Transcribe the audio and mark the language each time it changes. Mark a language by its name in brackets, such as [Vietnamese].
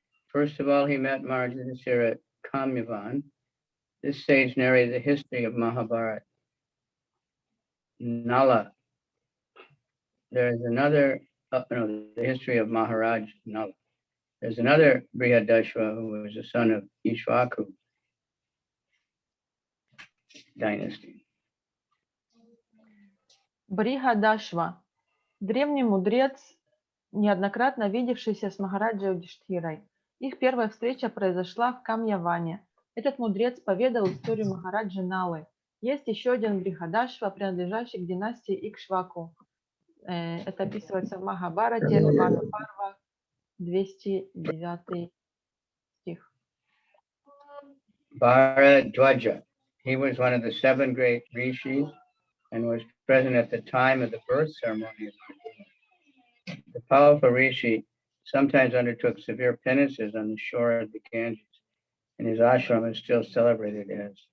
[English] First of all, he met Maharaj Yudhisthira at Kamyavan. This sage narrated the history of Mahabharata. Nala. There is another, the history of Maharaj Nala. There's another Brihadashva who was the son of Ishvaku dynasty. [Russian] Брихадашва – древний мудрец, неоднократно видевшийся с Махараджей Юдхиштхирой. Их первая встреча произошла в Камьяване. Этот мудрец поведал историю Махараджи Налы. Есть еще один Брихадашва, принадлежащий к династии Икшваку. Это описывается в Махабхарате, Вана Парва, 209 стих. [English] Bharadwaja. He was one of the 7 great rishis and was present at the time of the birth ceremony of Arjuna. The powerful rishi sometimes undertook severe penances on the shore of the Ganges, and his ashram is still celebrated as